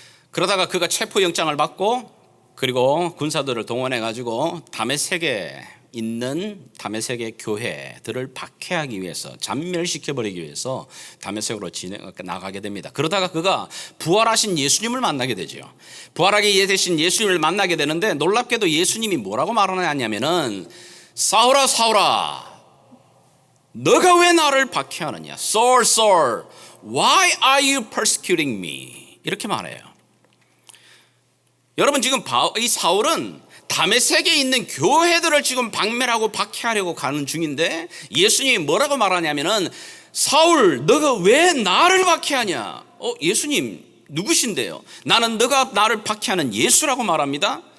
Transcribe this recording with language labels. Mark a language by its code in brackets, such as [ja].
[ko] 그러다가 그가 체포영장을 받고 그리고 군사들을 동원해 가지고 다메섹에 있는 다메섹의 교회들을 박해하기 위해서, 잔멸시켜버리기 위해서 다메섹으로 나가게 됩니다. 그러다가 그가 부활하신 예수님을 만나게 되죠. 부활하게 되신 예수님을 만나게 되는데 놀랍게도 예수님이 뭐라고 말하냐면은 사울아 사울아 너가 왜 나를 박해하느냐? [en] Saul, Saul, why are you persecuting me? [ko] 이렇게 말해요. 여러분, 지금 이 사울은 다메섹에 있는 교회들을 지금 박멸하고 박해하려고 가는 중인데 예수님이 뭐라고 말하냐면은 사울, 너가 왜 나를 박해하냐? 예수님 누구신데요? 나는 너가 나를 박해하는 예수라고 말합니다.